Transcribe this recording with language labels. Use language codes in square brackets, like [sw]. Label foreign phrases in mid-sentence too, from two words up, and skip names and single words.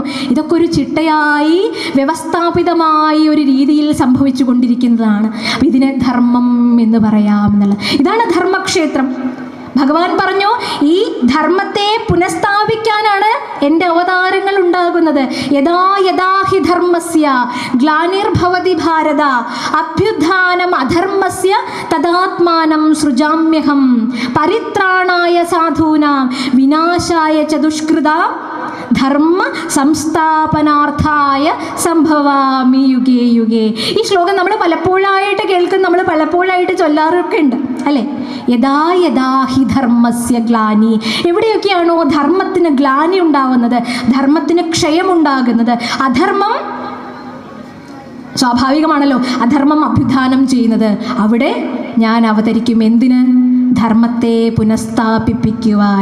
[ml] ഇതൊക്കെ ഒരു ചിട്ടയായി വ്യവസ്ഥാപിതമായി ഒരു രീതിയിൽ സംഭവിച്ചു കൊണ്ടിരിക്കുന്നതാണ്. ഇതിനെ ധർമ്മം എന്ന് പറയാം എന്നുള്ളത്. ഇതാണ് ധർമ്മക്ഷേത്രം. ഭഗവാൻ പറഞ്ഞു, ഈ ധർമ്മത്തെ പുനഃസ്ഥാപിക്കാനാണ് എൻ്റെ അവതാരങ്ങൾ ഉണ്ടാകുന്നത്. [sa] യഥാ യഥാ ഹി ധർമ്മസ്യ ഗ്ലാനിർഭവതി ഭാരത അഭ്യുത്ഥാനം അധർമ്മസ്യ തദാത്മാനം സൃജാമ്യഹം പരിത്രാണായ സാധൂനാം വിനാശായ ച ദുഷ്കൃതാം ധർമ്മ സംസ്ഥാപനാർത്ഥായ സംഭവാമി യുഗേ യുഗേ. [ml] ഈ ശ്ലോകം നമ്മൾ പലപ്പോഴായിട്ട് കേൾക്കും, നമ്മൾ പലപ്പോഴായിട്ട് ചൊല്ലാറൊക്കെ ഉണ്ട് അല്ലേ? [sa] യഥാ യഥാ ഹി ധർമ്മസ്യ ഗ്ലാനി. [ml] എവിടെയൊക്കെയാണോ ധർമ്മത്തിന് ഗ്ലാനി ഉണ്ടാവുന്നത്, ധർമ്മത്തിന് ക്ഷയമുണ്ടാകുന്നത്, അധർമ്മം സ്വാഭാവികമാണല്ലോ അധർമ്മം അഭ്യുത്ഥാനം ചെയ്യുന്നത്, അവിടെ ഞാൻ അവതരിക്കും. എന്തിന്? ധർമ്മത്തെ പുനഃസ്ഥാപിപ്പിക്കുവാൻ.